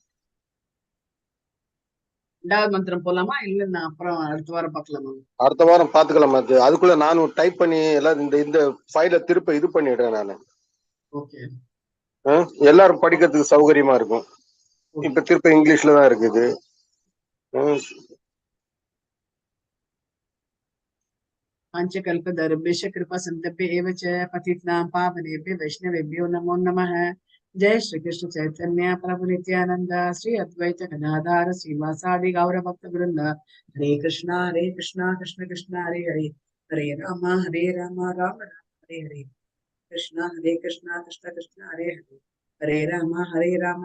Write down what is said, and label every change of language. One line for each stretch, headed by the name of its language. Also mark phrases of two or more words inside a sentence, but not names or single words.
Tamil: ரெண்டாவது மந்திரம் போலாமா, இல்ல நான் அப்புறம் அடுத்த வாரம் பார்க்கலாமா? அடுத்த வாரம் பாத்துக்கலாம் மாதாஜி. அதுக்குள்ள நானும் டைப் பண்ணி எல்லாம் இந்த ஃபைல திருப்ப இது பண்ணிடுறேன் நானு. ஓகே, எல்லாரும் படிக்கிறதுக்கு சௌகரியமா இருக்கும். இப்ப திருப்ப இங்கிலீஷ்ல தான் இருக்குது.
Sanskrit: पंचकल्पतरुभ्यश्च कृपा सिन्धुभ्य एव च पतितानां पावनेभ्यो वैष्णवेभ्यो नमो नमः। जय श्री कृष्ण चैतन्य प्रभु नित्यानंद श्री अद्वैत गदाधर श्रीवासादि गौर भक्त वृंद। हरे कृष्णा कृष्ण कृष्ण हरे हरे, हरे राम राम राम हरे हरे, कृष्ण कृष्ण कृष्ण हरे हरे, हरे राम